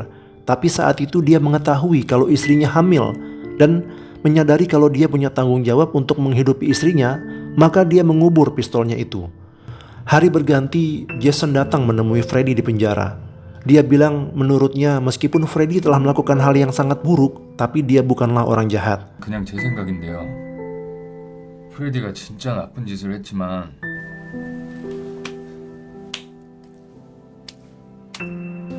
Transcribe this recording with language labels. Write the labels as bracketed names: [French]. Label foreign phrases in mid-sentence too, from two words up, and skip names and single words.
[Indonesian] Tapi saat itu dia mengetahui kalau istrinya hamil dan menyadari kalau dia punya tanggung jawab untuk menghidupi istrinya, maka dia mengubur pistolnya itu. Hari berganti, Jason datang menemui Freddy di penjara. Dia bilang menurutnya meskipun Freddy telah melakukan hal yang sangat buruk, tapi dia bukanlah orang jahat. [Korean] 그냥 제 생각인데요. 프레디가 진짜 나쁜 짓을 했지만